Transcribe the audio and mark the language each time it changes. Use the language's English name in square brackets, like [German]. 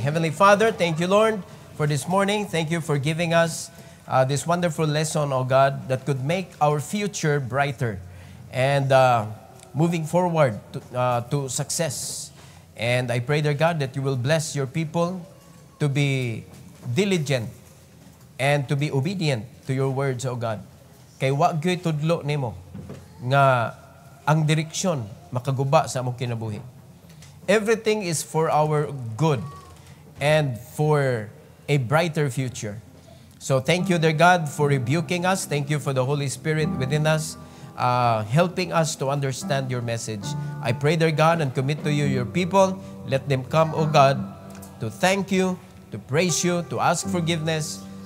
[English] Heavenly Father, thank you, Lord, for this morning. Thank you for giving us this wonderful lesson, oh God, that could make our future brighter and moving forward to success. And I pray, dear God, that you will bless your people to be diligent and to be obedient to your words, oh God. [Cebuano] Kay wa gyud tudlo nimo nga ang direksyon makaguba sa among kinabuhi. [English] Everything is for our good and for a brighter future. So thank you, dear God, for rebuking us. Thank you for the Holy Spirit within us, helping us to understand your message. I pray, dear God, and commit to you your people. Let them come, O God, to thank you, to praise you, to ask forgiveness.